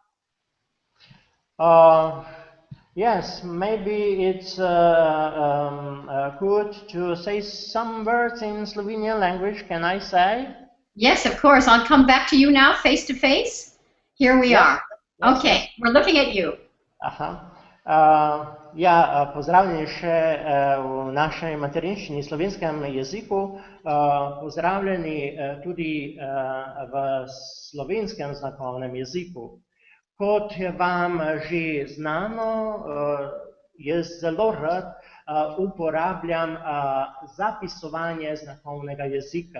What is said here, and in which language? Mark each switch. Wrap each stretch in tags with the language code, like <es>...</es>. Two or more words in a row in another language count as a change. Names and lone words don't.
<en>Yes, maybe it's good to say some words in Slovenian language. Can I say? Yes, of course. I'll come back to you now, face to face. Here we are. Okay, we're looking at you.</en> <sl>Ja, pozdravljeni še v našej materinščini, slovenskem jeziku, pozdravljeni tudi v slovenskem znakovnem jeziku. Kot je vam že znano, jaz zelo rad uporabljam zapisovanje znakovnega jezika.</sl>